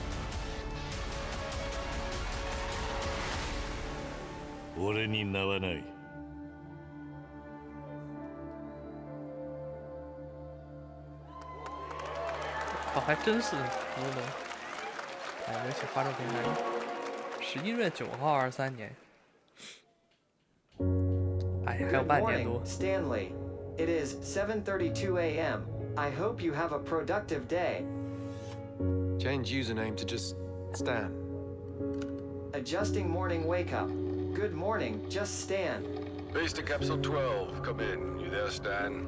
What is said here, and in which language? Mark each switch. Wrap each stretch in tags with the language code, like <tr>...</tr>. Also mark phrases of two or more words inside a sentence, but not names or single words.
<ja>俺に名はない。</ja> <zh>哦，还真是如龙。哎，游戏发售平台11月9号，23年。哎，还有半年多。</zh> <en>Stanley, it is 7:32 a.m. I hope you have a productive day. Change username to just Stan. Adjusting morning wake up. Good morning, just Stan. Base to Capsule 12, come in. You there, Stan?</en>